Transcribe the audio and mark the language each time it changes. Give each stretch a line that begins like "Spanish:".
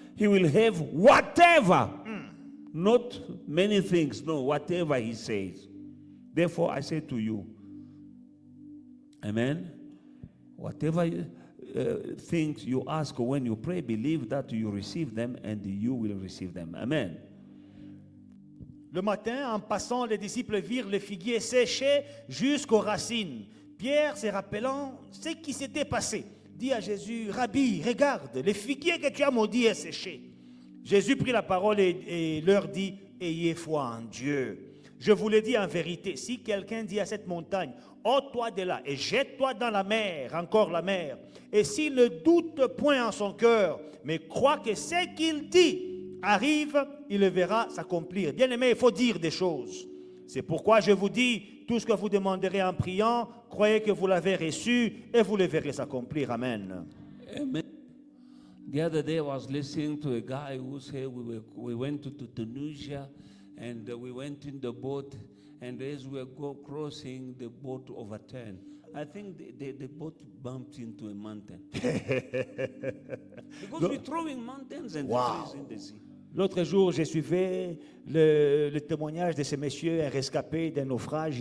English: He will have whatever. Not many things, no, whatever he says. Therefore, I say to you, amen, whatever things you ask when you pray, believe that you receive them and you will receive them. Amen.
French: Le matin, en passant, les disciples virent le figuier séché jusqu'aux racines. Pierre, se rappelant ce qui s'était passé, dit à Jésus, Rabbi, regarde, le figuier que tu as maudit est séché. Jésus prit la parole et leur dit, ayez foi en Dieu. Je vous le dis en vérité, si quelqu'un dit à cette montagne, ôte-toi de là et jette-toi dans la mer, encore la mer, et s'il ne doute point en son cœur, mais croit que ce qu'il dit arrive, il le verra s'accomplir. Bien aimé, il faut dire des choses. C'est pourquoi je vous dis, tout ce que vous demanderez en priant, croyez que vous l'avez reçu et vous le verrez s'accomplir. Amen. Amen.
English: The other day I was listening to a guy who said we went to Tunisia and we went in the boat, and as we were crossing, the boat overturned. I think the boat bumped into a mountain. Because we're throwing mountains and trees in the sea.
French: L'autre jour, je suivais le témoignage de ce monsieur, un rescapé d'un naufrage.